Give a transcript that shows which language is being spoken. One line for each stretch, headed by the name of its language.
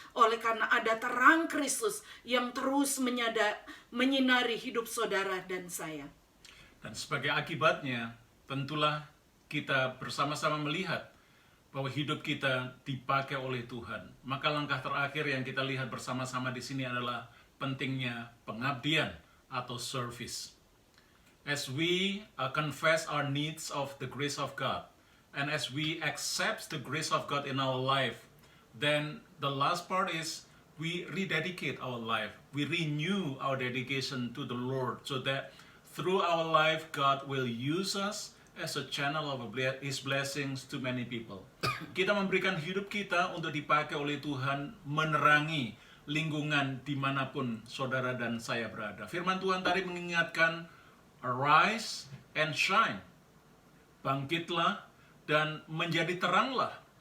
Indonesian: Oleh karena ada terang Kristus yang terus menyinari hidup saudara dan saya. Dan sebagai akibatnya, tentulah kita bersama-sama melihat bahwa hidup kita dipakai oleh Tuhan. Maka langkah terakhir yang kita lihat bersama-sama di sini adalah pentingnya pengabdian atau service.
English: as we confess our needs of the grace of God, and as we accept the grace of God in our life, then the last part is we rededicate our life. We renew our dedication to the Lord so that through our life, God will use us as a channel of His blessings to many people.
Indonesian: Kita memberikan hidup kita untuk dipakai oleh Tuhan menerangi lingkungan dimanapun saudara dan saya berada. Firman Tuhan tadi mengingatkan,
English: arise and shine.
Indonesian: Bangkitlah dan menjadi teranglah.